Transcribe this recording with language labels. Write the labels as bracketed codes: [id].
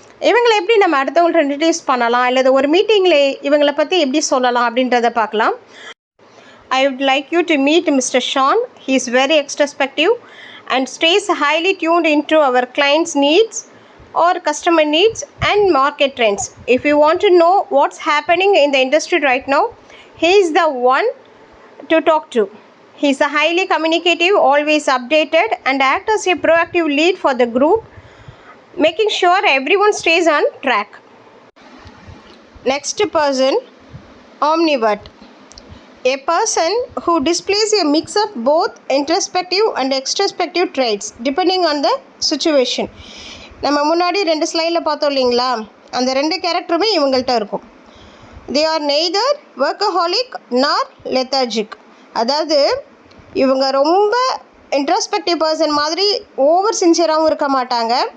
[ta] இவங்களை எப்படி நம்ம அடுத்தவங்கள்ட்ட இன்ட்ரடியூஸ் பண்ணலாம், அல்லது ஒரு மீட்டிங்கில் இவங்களை பற்றி எப்படி சொல்லலாம் அப்படின்றத பார்க்கலாம். [en] I would like you to meet Mr. Sean. He is very extrospective and stays highly tuned into our clients' needs or customer needs and market trends. If you want to know what's happening in the industry right now, he is the one to talk to. He is a highly communicative, always updated, and acts as a proactive lead for the group, making sure everyone stays on track. Next person, omnivert. A person who displays a mix of both introspective and extrospective traits depending on the situation. [ta] நம்ம முன்னாடி 2 ஸ்லைடில் பார்த்தோம் இல்லைங்களா, அந்த 2 கேரக்டருமே இவங்கள்ட்ட இருக்கும். [en] They are neither workaholic nor lethargic. [ta] அதாவது இவங்க ரொம்ப இன்ட்ரோஸ்பெக்டிவ் பர்சன் மாதிரி ஓவர் சின்சியராகவும் இருக்க மாட்டாங்க.